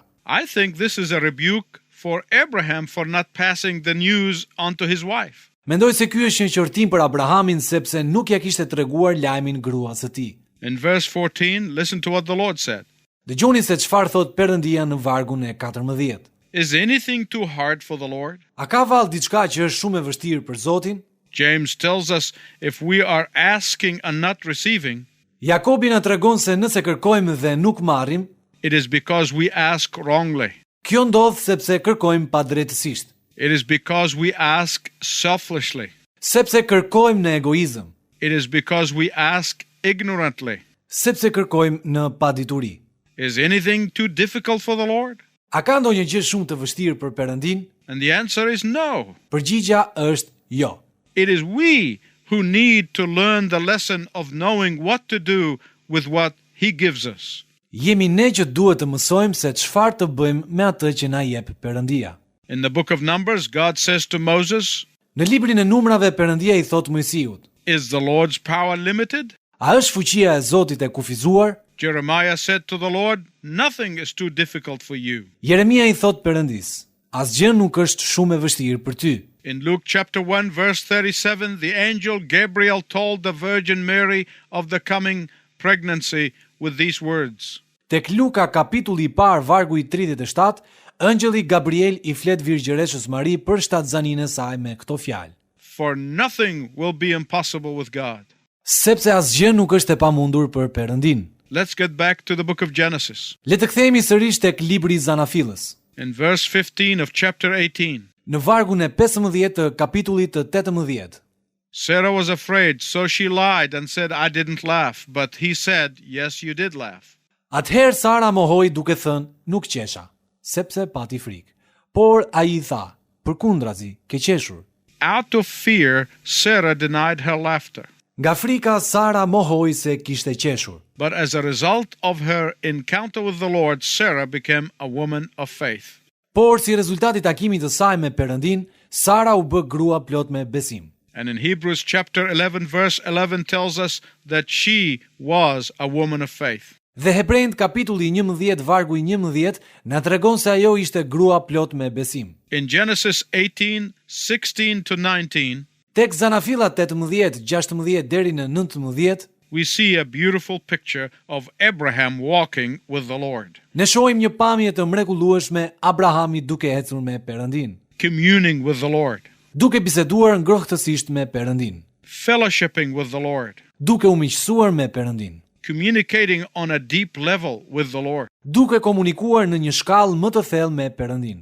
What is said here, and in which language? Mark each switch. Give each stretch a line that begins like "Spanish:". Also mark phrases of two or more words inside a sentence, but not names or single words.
English: I think this is a rebuke for Abraham for not passing the news on to his wife.
Albanian: Mendoj se ky është një qortim për Abrahamin sepse nuk ja kishte treguar lajmin gruas së tij.
English: In verse 14, listen to what the Lord said.
Albanian: Dëgjoni se çfarë thot Perëndia në vargun e 14.
English: Is anything too hard for the Lord?
Albanian: A ka vallë diçka që është shumë e vështirë për Zotin?
English: James tells us if we are asking and not receiving,
Albanian: Jakobi na tregon se nëse kërkojmë dhe nuk marrim,
English: it is because we ask wrongly.
Albanian: Kjo ndodh sepse kërkojmë padrejtësisht.
English: It is because we ask selfishly.
Albanian: Sepse kërkojmë në egoizëm.
English: It is because we ask ignorantly.
Albanian: Sepse kërkojmë në padituri.
English: Is anything too difficult for the Lord?
Albanian: A ka ndonjë gjë shumë të vështirë për Perëndin?
English: And the answer is no.
Albanian: Përgjigja është jo.
English: It is we who need to learn the lesson of knowing what to do with what He gives us.
Albanian: Jemi ne që duhet të mësojmë se çfarë të bëjmë me atë që na jep Perëndia.
English: In the book of Numbers, God says to Moses,
Albanian: Në librin e numrave Perëndia I thot Mojsiut,
English: is the Lord's power limited?
Albanian: a është fuqia e Zotit e kufizuar?
English: Jeremiah said to the Lord, nothing is too difficult for you.
Albanian: Jeremia I thot Perëndis, asgjë nuk është shumë e vështirë për ty.
English: In Luke chapter 1 verse 37, the angel Gabriel told the Virgin Mary of the coming pregnancy with these words.
Albanian: Tek Luka kapitulli I parë vargu I 37, ëngjëlli Gabriel I flet Virgjëreshës Mari për shtatzaninë e saj me këto fjalë.
English: For nothing will be impossible with God.
Albanian: Sepse asgjë nuk është e pamundur për Perëndin.
English: Let's get back to the book of Genesis.
Albanian: Le të kthehemi sërish tek libri I Zanafillës.
English: In verse 15 of chapter 18,
Albanian: Në vargun e 15 të kapitullit të 18.
English: Sarah was afraid, so she lied and said, I didn't laugh. But he said, yes, you did laugh.
Albanian: Atëherë Sara mohoi duke thënë, nuk qesha, sepse pati frikë. Por ai I tha, përkundrazi, ke qeshur.
English: Out of fear, Sarah denied her laughter.
Albanian: Nga frika Sara mohoi se kishte qeshur.
English: But as a result of her encounter with the Lord, Sarah became a woman of faith.
Albanian: Por si rezultati takimit të saj me Perëndin, Sara u bë grua plot me besim.
English: And in Hebrews chapter 11 verse 11 tells us that she was a woman of faith.
Albanian: Dhe Hebrejt kapitulli 11 vargu i 11 na tregon se ajo ishte grua plot me besim.
English: In Genesis 18:16 to 19,
Albanian: Tek Zanafillat 18, 16 deri në 19,
English: we see a beautiful picture of Abraham walking with the Lord,
Albanian: ne shohim një pamje të mrekullueshme Abrahami duke ecur me Perëndin,
English: communing with the Lord,
Albanian: duke biseduar ngrohtësisht me Perëndin,
English: fellowshipping with the Lord,
Albanian: duke u miqësuar me Perëndin,
English: communicating on a deep level with the Lord.
Albanian: duke komunikuar në një shkallë më të thellë me Perëndin.